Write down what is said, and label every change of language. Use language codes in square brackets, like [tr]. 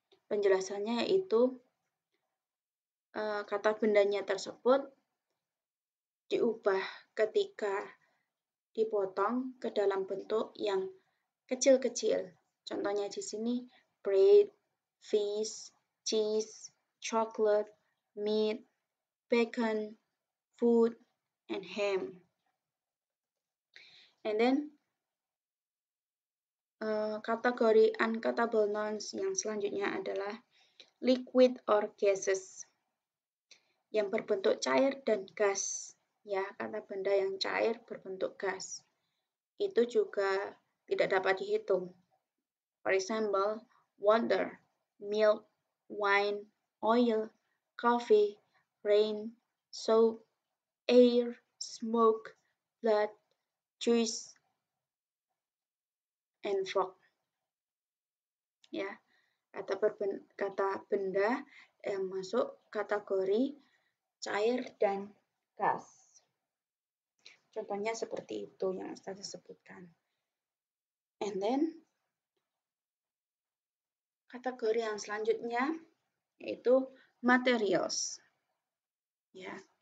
[id] Penjelasannya yaitu kata bendanya tersebut diubah ketika dipotong ke dalam bentuk yang kecil-kecil. Contohnya di sini [en] bread, fish, cheese, chocolate, meat, bacon, food, and ham. And then [id] kategori uncountable nouns yang selanjutnya adalah [en] liquid or gases [id] yang berbentuk cair dan gas. Ya, kata benda yang cair berbentuk gas. Itu juga tidak dapat dihitung. [en] For example, water, milk, wine, oil, coffee, rain, soap, air, smoke, blood, juice, and fog. [id] Ya, kata benda yang masuk kategori cair dan gas. Contohnya seperti itu yang saya sebutkan. [en] And then [id] kategori yang selanjutnya yaitu materials. Ya.